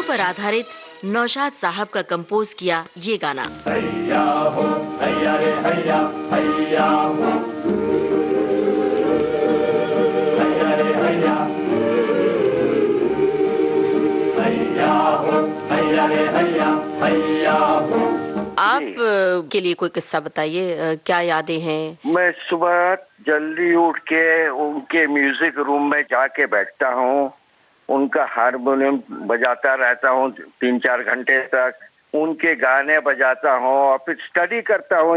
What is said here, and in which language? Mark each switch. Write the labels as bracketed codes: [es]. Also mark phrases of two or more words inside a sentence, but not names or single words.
[hi] आधारित नौशाद साहब का कंपोज किया ये गाना। हैया हो हैया रे हैया, हैया हो हैया रे हैया, हैया हो हैया रे हैया, हैया हो। आप के लिए कोई किस्सा बताइए, क्या यादें हैं? मैं सुबह जल्दी उठ के उनके [en] music room [hi] में जाके बैठता हूँ, उनका हारमोनियम बजाता रहता हूँ 3-4 घंटे तक, उनके गाने बजाता हूँ और फिर स्टडी करता हूँ।